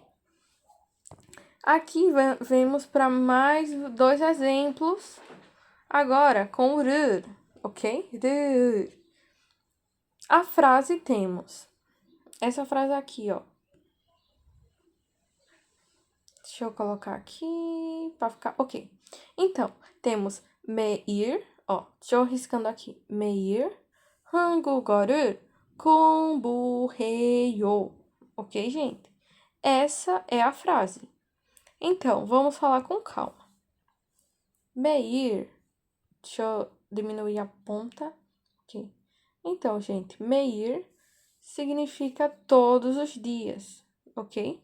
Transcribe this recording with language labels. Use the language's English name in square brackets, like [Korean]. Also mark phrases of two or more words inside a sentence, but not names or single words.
[Portuguese] Aqui vemos para mais 2 exemplos, agora com o r, ok? R. A frase temos essa frase aqui, ó. Deixa eu colocar aqui para ficar ok. Então, temos 매일, ó, deixa eu riscando aqui. [Korean] 매일 한국어를 공부해요. [Portuguese] Ok, gente? Essa é a frase. Então, vamos falar com calma. 매일, deixa eu diminuir a ponta aqui. Então, gente, 매일 significa todos os dias, ok?